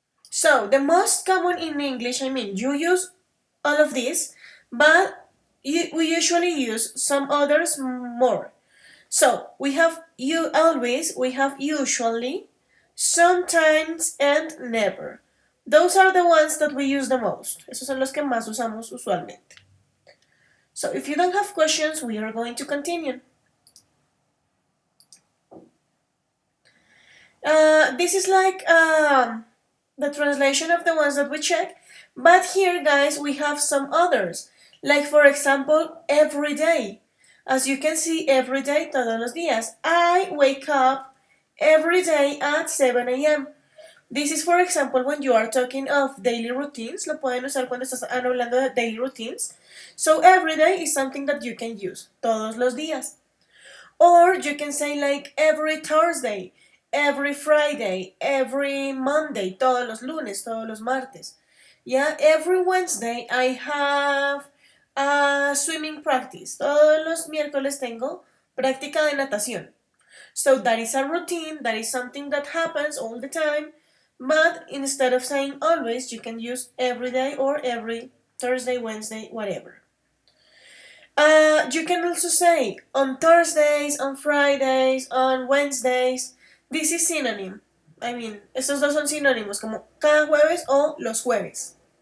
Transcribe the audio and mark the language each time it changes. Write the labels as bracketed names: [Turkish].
[English] So, the most common in English, you use all of these, but we usually use some others more. So, we have you always, we have usually, sometimes, and never. Those are the ones that we use the most. [Spanish] Esos son los que más usamos usualmente. [English] So, if you don't have questions, we are going to continue. This is like the translation of the ones that we check, but here, guys, we have some others. Like, for example, every day. As you can see, every day, [Spanish] todos los días. [English] I wake up every day at 7 a.m. This is, for example, when you are talking of daily routines. [Spanish] Lo pueden usar cuando estás hablando de [English] daily routines. So, every day is something that you can use. [Spanish] Todos los días. [English] Or you can say like every Thursday, every Friday, every Monday, [Spanish] todos los lunes, todos los martes. [English] Yeah, every Wednesday I have a swimming practice. [Spanish] Todos los miércoles tengo práctica de natación. [English] So that is a routine, that is something that happens all the time. But instead of saying always, you can use every day or every Thursday, Wednesday, whatever. You can also say on Thursdays, on Fridays, on Wednesdays. This is synonym. [Spanish] Estos dos son sinónimos, como cada jueves o los jueves.